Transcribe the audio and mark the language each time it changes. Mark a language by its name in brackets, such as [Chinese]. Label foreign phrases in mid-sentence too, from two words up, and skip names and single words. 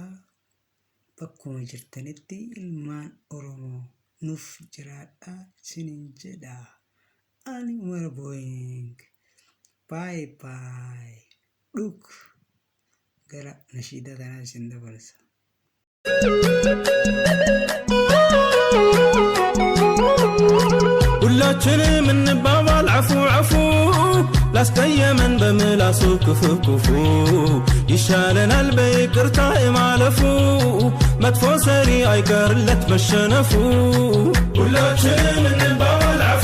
[Oromo] Bakkuma jirtanitti ilmaan Oromoo nuuf jiraadhaa isiniin jedha. Ani Umar Boyingi [English] bye bye [Oromo] dhug gara nashiidaa tanaa isin dabarsa. [Amharic] ሁላችንም እንባባል አፉ አፉ ላስቀየመን በምላሱ ክፉ ክፉ ይሻለናል በይቅርታ የማለፉ መጥፎ ሰሪ አይቀርለት መሸነፉ። ሁላችንም እንባባል አፉ